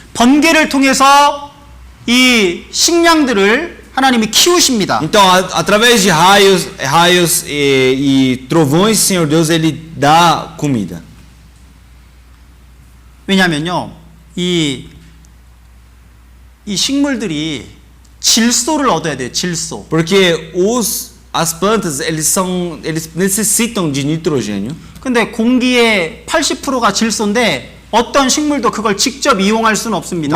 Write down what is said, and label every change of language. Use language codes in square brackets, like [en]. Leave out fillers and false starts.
[ko] 번개를 통해서 이 식량들을 하나님이 키우십니다. [pt] Então, através de raios e trovões, o Senhor Deus ele dá comida. [ko] 왜냐면요, 이 식물들이 질소를 얻어야 돼요. 질소. [pt] Porque as plantas eles necessitam de nitrogênio. [ko] 근데 공기의 80%가 질소인데 어떤 식물도 그걸 직접 이용할 수는 없습니다.